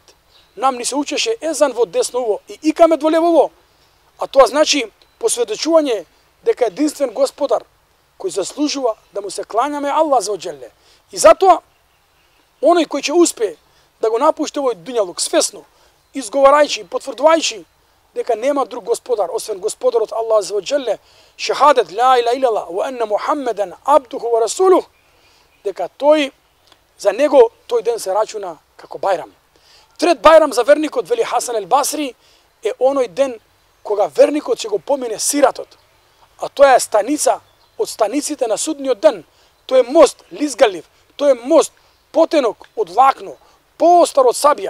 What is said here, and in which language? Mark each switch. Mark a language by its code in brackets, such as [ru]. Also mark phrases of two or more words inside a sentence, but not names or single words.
[mk] Нам ни се учеше езан во десно уво и икамет во лево уво, а тоа значи посведочување дека единствен Господар кој заслужува да му се кланяме [ar] الله عز وجل. [mk] И затоа оној кој ќе успее да го напушти овој дуњалук свесно, изговарајќи и потврдувајќи дека нема друг Господар освен Господарот [ar] الله عز وجل, [mk] шехадет [ar] لا إله إلا الله وأن محمدا عبده ورسوله, [mk] дека тој за него тој ден се рачуна како бајрам. Трет бајрам за верникот, вели Хасан ел Басри, е оној ден кога верникот ќе го помине сиратот. А тоа е станица од станиците на судниот ден. Тој е мост лизгалив, тој е мост потенок од влакно, поостар од сабија.